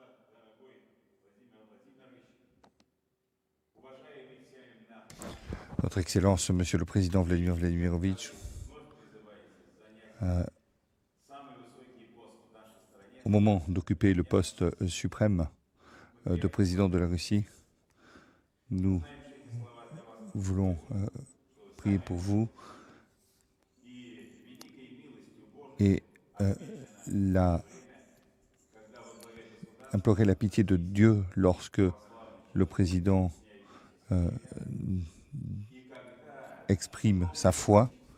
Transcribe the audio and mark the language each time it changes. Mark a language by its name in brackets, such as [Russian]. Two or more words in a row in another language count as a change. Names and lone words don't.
[Russian] дорогой Владимир Владимирович, уважаемый всеми нами, [French] Votre Excellence, Monsieur le Président Vladimir Vladimirovitch, [Russian] вновь призываете занять самый высокий пост в нашей стране. [French] au moment d'occuper le poste suprême de président de la Russie, nous [Russian] Знаем, что эти слова для вас [French] voulons prier pour vous et implorer la pitié de Dieu lorsque le président exprime sa foi.